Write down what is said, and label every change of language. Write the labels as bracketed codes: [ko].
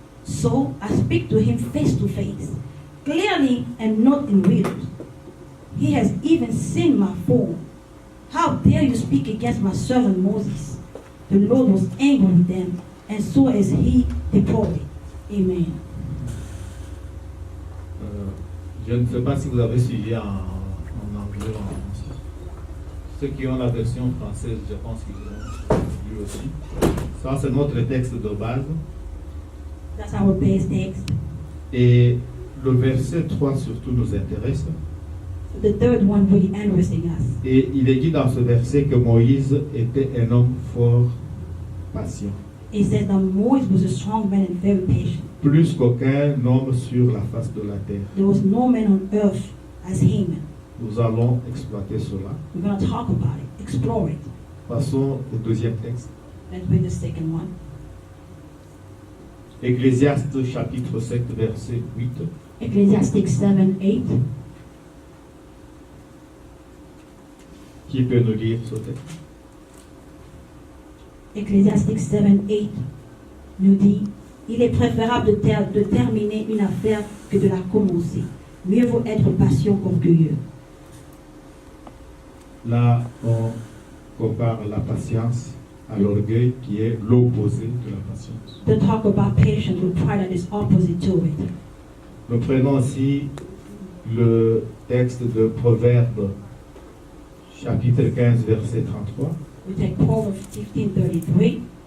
[en] So I speak to him face to face, clearly and not in riddles. He has even seen my form. How dare you speak against my servant Moses?" The Lord was angry with them, and so as he departed. Amen. [fr] Je ne sais pas si vous avez suivi en anglais ou en français. Ceux qui ont la version française, je pense qu'ils l'ont lu aussi. Ça, c'est notre texte de base. [en] That's our base text. [fr] Et le verset 3 surtout nous intéresse. [en] The third one really interesting us. [fr] Et il est dit dans ce verset que Moïse était un homme fort patient. [en] It says that Moses was a strong man and very patient. [fr] Plus qu'aucun homme sur la face de la terre. [en] There was no man on earth as him. [fr] Nous allons exploiter cela. [en] We're going to talk about it, explore it. [fr] Passons au deuxième texte. [en] Let's read the second one. [fr] Ecclésiaste chapitre 7 verset 8. [en] Ecclesiastes 7, 8. [fr] Qui peut nous lire ce texte? Ecclesiastes 7, 8 nous dit, il est préférable de terminer une affaire que de la commencer. Mieux vaut être patient qu'orgueilleux. Là, on compare la patience à l'orgueil qui est l'opposé de la patience. [en] To talk about patience with pride that is opposite to it. [fr] Nous prenons aussi le texte de Proverbes chapitre 15 verset 33. [en] We take Proverbs 15:33.